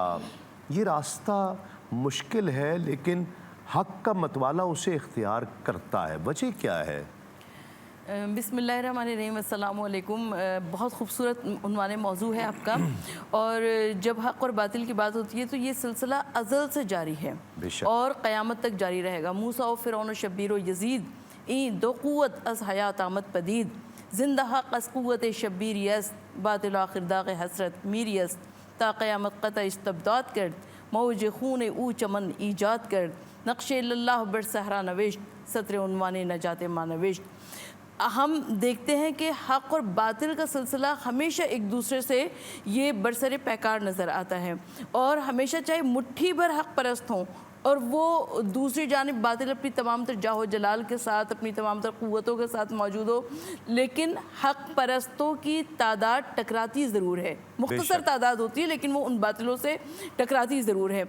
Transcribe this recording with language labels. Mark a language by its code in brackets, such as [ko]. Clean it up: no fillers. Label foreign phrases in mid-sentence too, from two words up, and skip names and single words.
[ur] یہ راستہ مشکل ہے، لیکن حق کا متوالا اسے اختیار کرتا ہے۔ وجہ کیا ہے؟ [ar] بسم اللہ الرحمن الرحیم، السلام علیکم۔ [ur] بہت خوبصورت عنوان موضوع ہے آپ کا، اور جب حق اور باطل کی بات ہوتی ہے تو یہ سلسلہ ازل سے جاری ہے اور قیامت تک جاری رہے گا۔ [fa] موسیٰ و فرعون و شبیر و یزید این دو قوت از حیات آمد پدید، زندہ حق از قوت شبیر یست، باطل آخر داغ حسرت میر یست، تا قیامت قطع استبداد کرد، موج خون او چمن ایجاد کرد، نقش اللہ بر صحرا نوشت، سطر عنوان نجات ما نوشت۔ [ur] ہم دیکھتے ہیں کہ حق اور باطل کا سلسلہ ہمیشہ ایک دوسرے سے یہ برسر پیکار نظر آتا ہے، اور ہمیشہ چاہے مٹھی بھر حق پرست ہوں اور وہ دوسری جانب باطل اپنی تمام تر جاہ و جلال کے ساتھ، اپنی تمام تر قوتوں کے ساتھ موجود ہو، لیکن حق پرستوں کی تعداد ٹکراتی ضرور ہے، مختصر تعداد ہوتی ہے لیکن وہ ان باطلوں سے ٹکراتی ضرور ہے۔